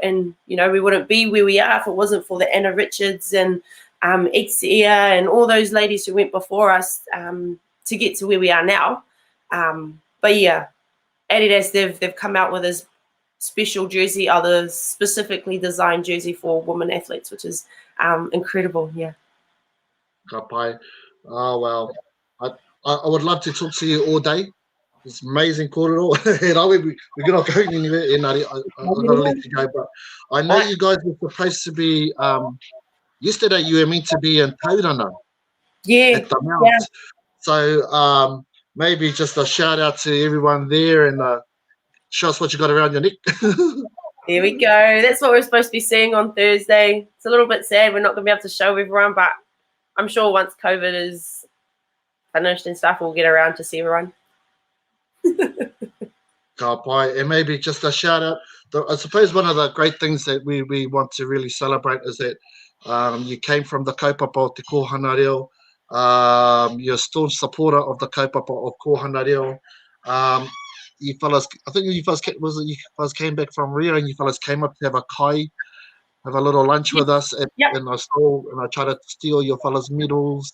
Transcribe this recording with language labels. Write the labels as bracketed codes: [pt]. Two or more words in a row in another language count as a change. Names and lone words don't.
[en] And you know, we wouldn't be where we are if it wasn't for the Anna Richards and Exia and all those ladies who went before us to get to where we are now. But yeah, Adidas, they've come out with this special jersey, the specifically designed jersey for women athletes, which is incredible. Yeah. [mi] Ka pai. [en] Oh, well, I would love to talk to you all day. It's amazing kōrero. We're going to go anywhere. Engari, I got to let you go. But I know you guys were supposed to be, yesterday you were meant to be in Tauranga. Yeah. At the Mount. Yeah. So maybe just a shout out to everyone there and show us what you got around your neck. There we go. That's what we're supposed to be seeing on Thursday. It's a little bit sad we're not going to be able to show everyone, but I'm sure once COVID is finished and stuff, we'll get around to see everyone. [mi] Ka pai. [en] And maybe just a shout out. I suppose one of the great things that we want to really celebrate is that you came from the [mi] kaupapa o te Kohana Reo. [en] You're a staunch supporter of the kaupapa of Kohana Reo. You fellas, I think you fellas came back from Rio and you fellas came up to have a kai, have a little lunch with us, and I tried to steal your fellas' medals.